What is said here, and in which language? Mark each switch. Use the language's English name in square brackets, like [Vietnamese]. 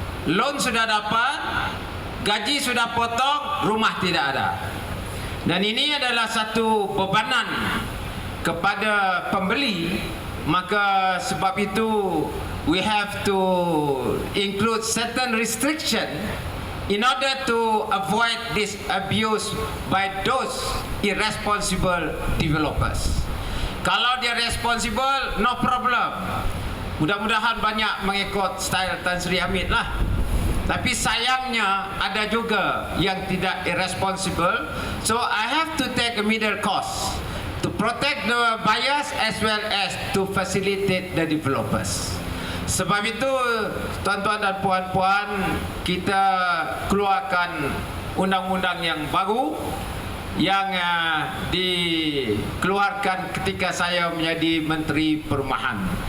[Malay] Loan sudah dapat, gaji sudah potong, rumah tidak ada. Dan ini adalah satu bebanan kepada pembeli. Maka sebab itu [English] we have to include certain restriction in order to avoid this abuse by those irresponsible developers. [Malay] Kalau dia responsible, [English] no problem. [Malay] Mudah-mudahan banyak mengikut style Tan Sri Hamid lah. Tapi sayangnya ada juga yang tidak irresponsible. [English] So I have to take a middle course to protect the buyers as well as to facilitate the developers. [Malay] Sebab itu, tuan-tuan dan puan-puan, kita keluarkan undang-undang yang baru yang dikeluarkan ketika saya menjadi Menteri Perumahan.